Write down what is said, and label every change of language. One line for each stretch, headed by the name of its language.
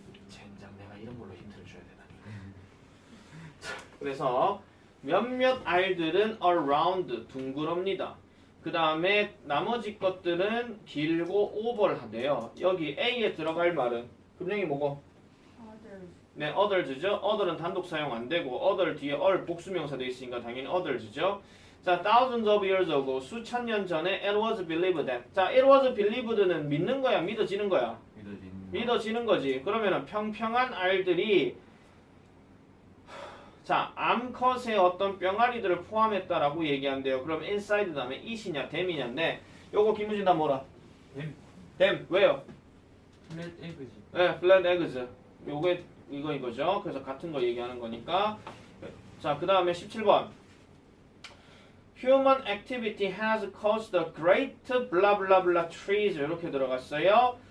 Korean: 젠장 내가 이런 걸로 힌트를 줘야 되나? 그래서 몇몇 알들은 around 둥그럽니다. 그 다음에 나머지 것들은 길고 오벌하대요. 여기 A에 들어갈 말은 분명히 뭐고?
English: others.
Korean: 네, others죠. other은 단독 사용 안 되고 other 뒤에 all 복수명사 돼 있으니까 당연히 others죠.
English: 자, thousands of years ago
Korean: 수천 년 전에
English: it was believed that.
Korean: 자,
English: it was believed
Korean: 는 믿는 거야, 믿어지는 거야. 믿어지는 거지. 그러면은 평평한 알들이 자, 암컷의 어떤 뿅아리들을 포함했다라고 얘기한대요. 그럼 inside 다음에 it이냐, them이냐인데 요거 김우진 다 뭐라? them. 왜요? 플랫 에그지. 네, flat eggs. 요게 이거죠. 그래서 같은 거 얘기하는 거니까. 자, 그 다음에 17번.
English: Human activity has caused the great blah blah blah trees 이렇게 들어갔어요.